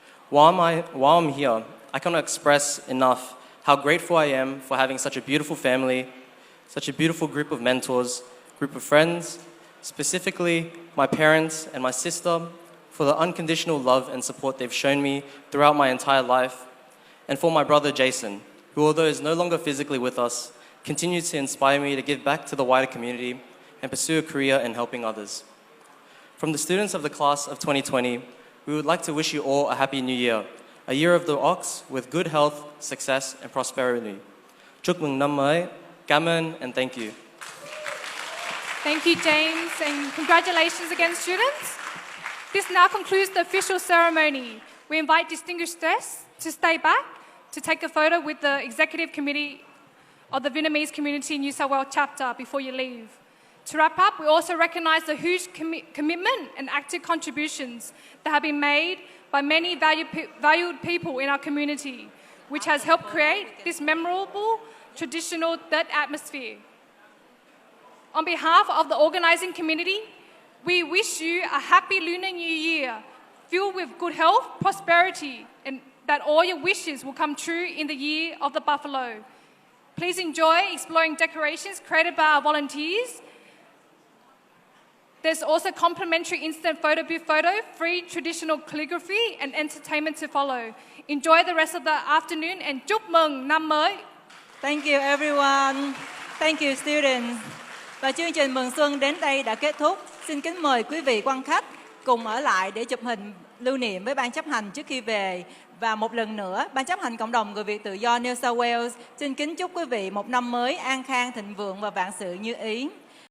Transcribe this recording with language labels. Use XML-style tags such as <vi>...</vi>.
<en>While I'm here, I cannot express enough how grateful I am for having such a beautiful family, such a beautiful group of mentors, group of friends, specifically my parents and my sister, for the unconditional love and support they've shown me throughout my entire life, and for my brother Jason, who although is no longer physically with us, continues to inspire me to give back to the wider community and pursue a career in helping others. From the students of the class of 2020, we would like to wish you all a happy new year, a year of the ox with good health, success, and prosperity.</en> <vi>Chúc mừng năm mới, cảm ơn,</vi> <en>and thank you. Thank you, James, and congratulations again, students. This now concludes the official ceremony. we invite distinguished guests to stay back to take a photo with the Executive Committee of the Vietnamese Community New South Wales chapter before you leave. To wrap up, we also recognise the huge commitment and active contributions that have been made by many valued people in our community, which has helped create this memorable traditional Tết atmosphere. On behalf of the organising committee, we wish you a happy Lunar New Year, filled with good health, prosperity, and that all your wishes will come true in the year of the buffalo. Please enjoy exploring decorations created by our volunteers. There's also complimentary instant photo booth photo, free traditional calligraphy, and entertainment to follow. Enjoy the rest of the afternoon and</en> <vi>chúc mừng năm mới.</vi> <en>Thank you everyone. Thank you students.</en> <vi>Và chương trình Mừng Xuân đến đây đã kết thúc. Xin kính mời quý vị quan khách cùng ở lại để chụp hình lưu niệm với ban chấp hành trước khi về. Và một lần nữa, ban chấp hành Cộng đồng Người Việt Tự do New South Wales xin kính chúc quý vị một năm mới an khang, thịnh vượng và vạn sự như ý.</vi>